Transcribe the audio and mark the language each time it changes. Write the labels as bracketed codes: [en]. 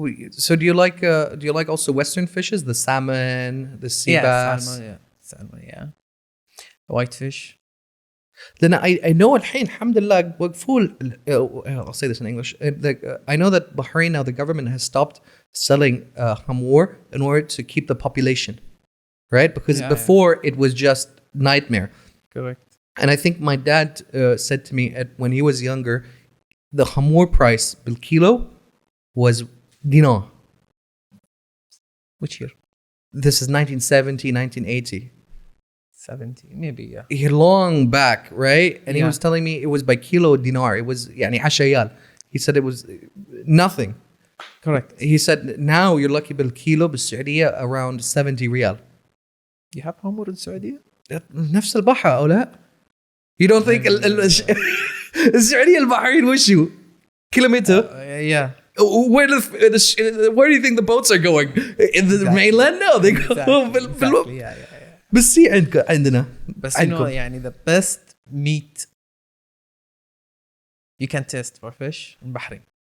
[en] So do you like also Western fishes, the salmon, the sea bass? Salmon. White fish. Then I know [ar] الحين الحمد لله وقفوا. [en] I'll say this in English. I know that Bahrain now, the government has stopped selling hamur in order to keep the population, right? Because before it was just nightmare. Correct. And I think my dad said to me when he was younger, the hamur price [ar] bil kilo [en] was dinar. Which year? This is 1970, 1980. 70, maybe, yeah. Long back, right? And he was telling me it was by kilo dinar. It was [ar] يعني 10 ريال. [en] He said it was nothing. Correct. He said now you're lucky [ar] بالكيلو بالسعودية [en] around 70 ريال. You have hamur in Saudi? [ar] نفس البحر أو لا؟ [en] You don't think [ar] السعودية البحرين وشو؟ كيلومتر؟ [en] Yeah. Where do you think the boats are going? In the mainland? No, they go Exactly. Yeah. [ar] بالسي عندنا. بس يعني [en] the best meat you can taste for fish in Bahrain.